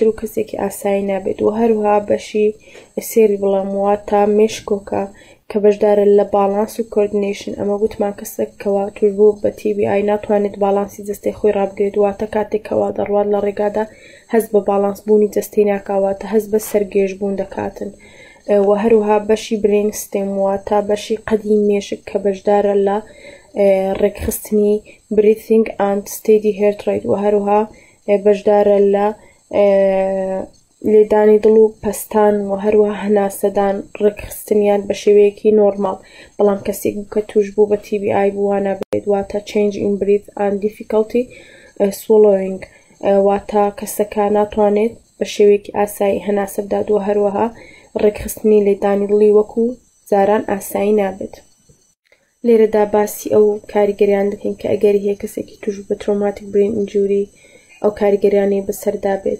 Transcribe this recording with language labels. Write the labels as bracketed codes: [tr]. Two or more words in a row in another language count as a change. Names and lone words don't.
[ckb] و کەسێکی ئاسایی نابێت و هەروها بەشی سێری بڵام واتە مێشکۆکە کە بەشدارە لە باڵانس و کۆردینیشن ئەمە گوتمان کەسێکەوە توش بوو بە TBI ناتوانێت باڵانسی جەستەی خۆی ڕابگرێت واتە کاتێکەوە دەڕوات لە ڕێگادا هەست بە باڵانس بوونی جەستەی ناکاواتە هەست بە سەرگێژ بوون دەکاتن و هەروها بەشی [en] brain stem [ckb] واتە بەشی قەدی مێشک کە بەشدارە لە ڕێکخستنی [en] breathing and steady heart rate [ckb] و هەروها بەشدارە لە لێدانی دڵ و پەستان و هەروەها هەناسەدان ڕێکخستنیان بە شێوەیەکی نۆرماڵ بەڵام کەسێک کە توش بوو بە TBI بوانە بێت واتە [en] change in breath and difficulty swallowing [ckb] واتە کەسەکە ناتوانێت بە شێوەیەکی ئاسایی هەناسە بدات و هەروەها ڕێکخستنی لێدانی دڵی وەکو جاران ئاسایی نابێت. لێرەدا باسی ئەو کاریگەریان دەکەین کە ئەگەری هەیە کەسێکی توش بە [en] traumatic brain injury [ckb] ئەو کاریگەریانەی بەسەردا بێت.